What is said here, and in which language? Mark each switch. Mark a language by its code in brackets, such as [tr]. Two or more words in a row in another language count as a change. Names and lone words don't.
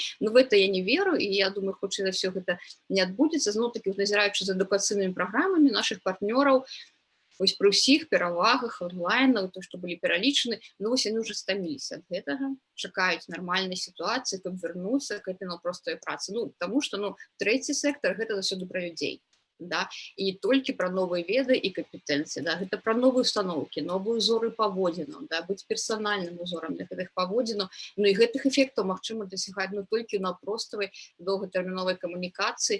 [ru] В это я не веру, [be] і я думаю, хутчэй за ўсё гэта не адбудзецца. Зноў-такі, назіраючы за адукацыйнымі праграмамі нашых партнёраў, вось пры ўсіх перавагах онлайна, то, што былі пералічаны, яны ўжо стаміліся ад гэтага, чакаюць нармальнай сітуацыі, каб вярнуцца [ru] к этой [be] простой працы. Таму што трэці сектар гэта заўсёды пра людзей. Да? І не толькі пра новыя веды і кампетэнцыі, да? Гэта пра новыя установкі, новыя узоры паводзінаў, да? Быць персанальным узорам для гэтых паводзінаў, і гэтых эфектаў магчыма дасягаць толькі на проставай доўгатэрміновай камунікацыі.